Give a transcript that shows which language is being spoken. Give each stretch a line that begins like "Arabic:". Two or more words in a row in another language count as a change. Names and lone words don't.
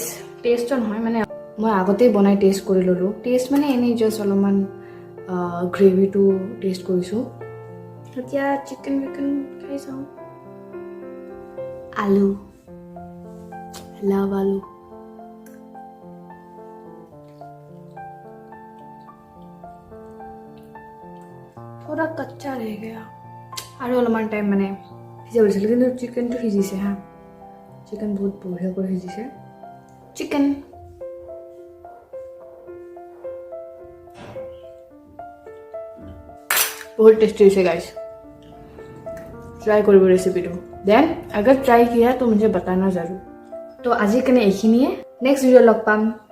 Assamese: টেষ্টটো নহয়, মানে মই আগতেই বনাই টেষ্ট কৰি ল'লোঁ। টেষ্ট মানে এনেই জাষ্ট অলপমান গ্ৰেভিটো টেষ্ট কৰিছোঁ। এতিয়া চিকেন খাই চাওঁ। আলু, লাভ आलू।
Hindi: थोड़ा कच्चा रह गया,
Assamese: আৰু অলপমান টাইম মানে সিজাব দিছিলোঁ, কিন্তু চিকেনটো সিজিছে হা। চিকেন বহুত বঢ়িয়া কৰি সিজিছে।
Hindi: চিকেন बहुत टेस्टी है गाइस, ट्राई करो रेसिपी। देन अगर ट्राई किया तो मुझे बताना जरूर। तो आज के लिए
English: next video
Hindi: लग पाम।